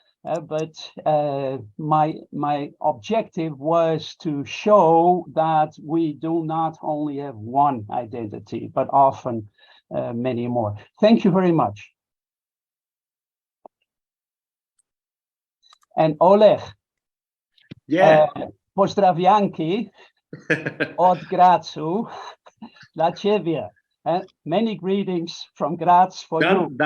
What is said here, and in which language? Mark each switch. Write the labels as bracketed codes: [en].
[en] But my objective was to show that we do not only have one identity, but often many more. Thank you very much. [pl] And Oleg, pozdrawianki od Grazu dla ciebie. [en] Many greetings from Graz for you.